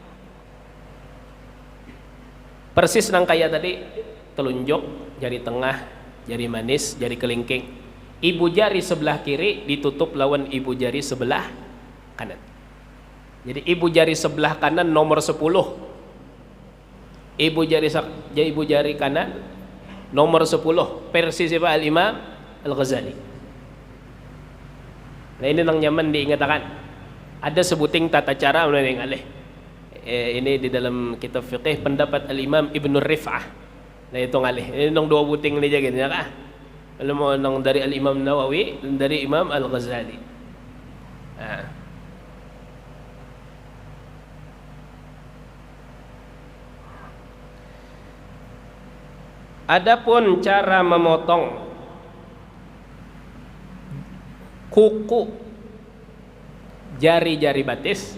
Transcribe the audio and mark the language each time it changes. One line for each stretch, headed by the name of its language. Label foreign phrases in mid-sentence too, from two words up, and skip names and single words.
Banjar: Persis nang kaya tadi, telunjuk, jari tengah, jari manis, jari kelingking. Ibu jari sebelah kiri ditutup lawan ibu jari sebelah kanan. Jadi ibu jari sebelah kanan nomor 10. Ibu jari kanan nomor 10 versi siapa? Al-Imam Al-Ghazali. Nah, ini nang nyaman diingatakan. Ada sebuting tata cara mulai ngalih. Ini di dalam kitab fiqih pendapat Al-Imam Ibnu Rif'ah. Nah, itu ngalih. Ini nang dua buting ni jaga ya kah? Kalau mau nang dari Al-Imam Nawawi dan dari Imam Al-Ghazali. Adapun cara memotong kuku jari-jari batis